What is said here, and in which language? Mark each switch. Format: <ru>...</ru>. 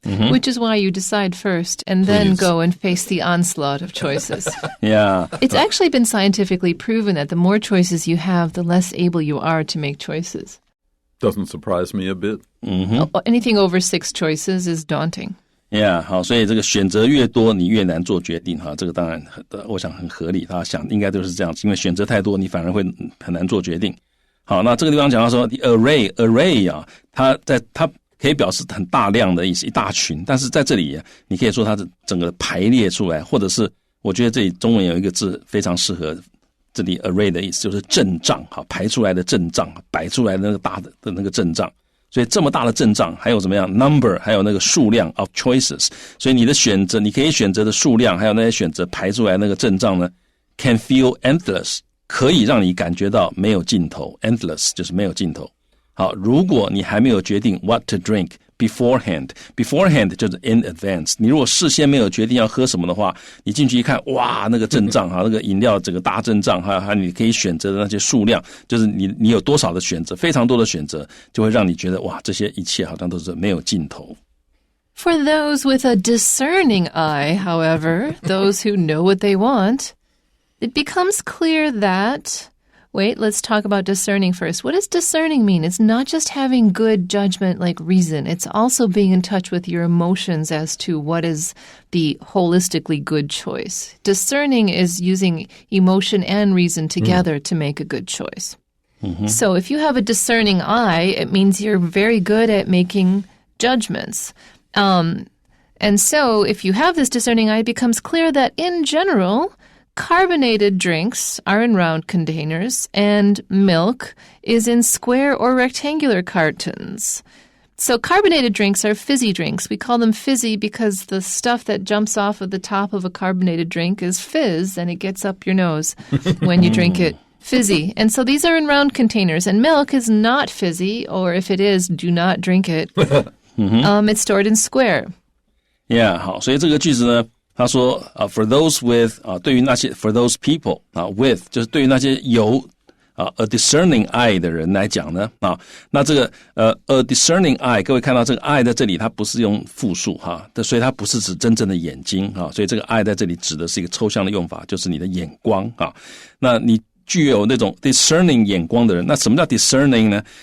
<en>Which is why you decide first and then go and face the onslaught of choices. Yeah. It's actually been scientifically proven that the more choices you have, the less able you are to make choices. Doesn't surprise me a bit. Anything over 6 choices is daunting.Yeah,</en> <zh>好，所以这个选择越多，你越难做决定哈。这个当然，我想很合理。他想应该都是这样，因为选择太多，你反而会很难做决定。好，那这个地方讲到说 the array 啊，它可以表示很大量的意思，一大群。但是在这里，你可以说它是整个排列出来，或者是我觉得这里中文有一个字非常适合这里 array 的意思，就是阵仗，好，排出来的阵仗，摆出来的那个大的那个阵仗。所以这么大的阵仗，还有怎么样 number， 还有那个数量 of choices， 所以你的选择，你可以选择的数量，还有那些选择排出来那个阵仗呢 ，</zh> <en>can feel endless，</en> <zh>可以让你感觉到没有尽头 ，endless 就是没有尽头。好，如果你还没有决定</zh> <en>what to drink beforehand</en> <zh>就是 in advance， 你如果事先没有决定要喝什么的话，你进去一看，哇，那个阵仗哈，那个饮料整个大阵仗，还有你可以选择的那些数量，就是你有多少的选择，非常多的选择，就会让你觉得哇，这些一切好像都是没有尽头。</zh> <en>For those with a discerning eye, however, those who know what they want, it becomes clear that... Wait, let's talk about discerning first. What does discerning mean? It's not just having good judgment like reason. It's also being in touch with your emotions as to what is the holistically good choice. Discerning is using emotion and reason together to make a good choice. Mm-hmm. So if you have a discerning eye, it means you're very good at making judgments. And so if you have this discerning eye, it becomes clear that in general... Carbonated drinks are in round containers, and milk is in square or rectangular cartons. So carbonated drinks are fizzy drinks. We call them fizzy because the stuff that jumps off of the top of a carbonated drink is fizz, and it gets up your nose when you drink it. Fizzy. And so these are in round containers, and milk is not fizzy, or if it is, do not drink it. It's stored in square.</en> <zh>Yeah, 好，所以这个句子呢，他说</zh> <en>for those with</en> <zh>对于那些</zh> <en>for those people with</en> <zh>就是对于那些有a discerning eye 的人来讲呢那这个a discerning eye 各位看到这个 eye 在这里它不是用复数所以它不是指真正的眼睛所以这个 eye 在这里指的是一个抽象的用法，就是你的眼光那你具有那种 discerning 眼光的人，那什么叫 discerning 呢？</zh>